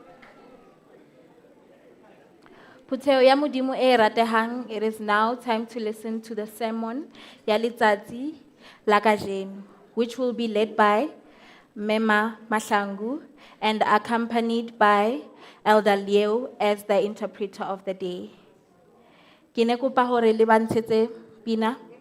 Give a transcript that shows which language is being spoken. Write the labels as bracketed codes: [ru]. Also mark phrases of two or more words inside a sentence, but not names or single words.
[st] Phutheo ya Modimo e ratehang, [en] it is now time to listen to the sermon [st] ya letsatsi la kajeno, [en] which will be led by Mema Mahlangu and accompanied by Elder Leo as the interpreter of the day. [st] Ke ne kopa hore le bantshetse pina.